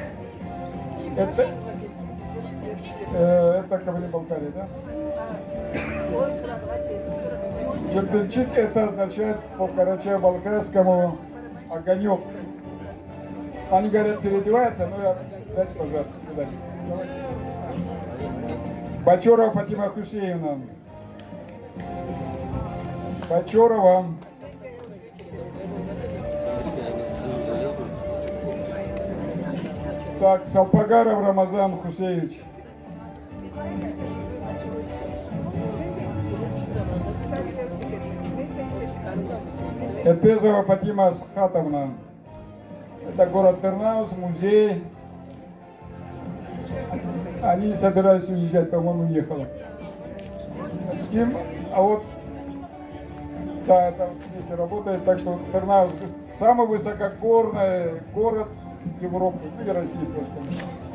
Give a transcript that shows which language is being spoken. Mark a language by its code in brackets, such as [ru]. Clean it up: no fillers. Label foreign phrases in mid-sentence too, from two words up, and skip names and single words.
[ru] Это Кабардино-Балкария, да? Тынчик — это означает по карачаево-балкарскому огонек. Они говорят, переодевается, но я... Дайте, пожалуйста, дайте. Бачорова Фатима Хусеевна. Бачорова. Так, Салпагаров Рамазан Хусеевич. Эртезова Фатима Асхатовна. Это город Тернаус, музей. Они собирались уезжать, по-моему, уехала. А вот, да, это вместе работает, так что Тернаус самый высокогорный город Европы, ну и России просто.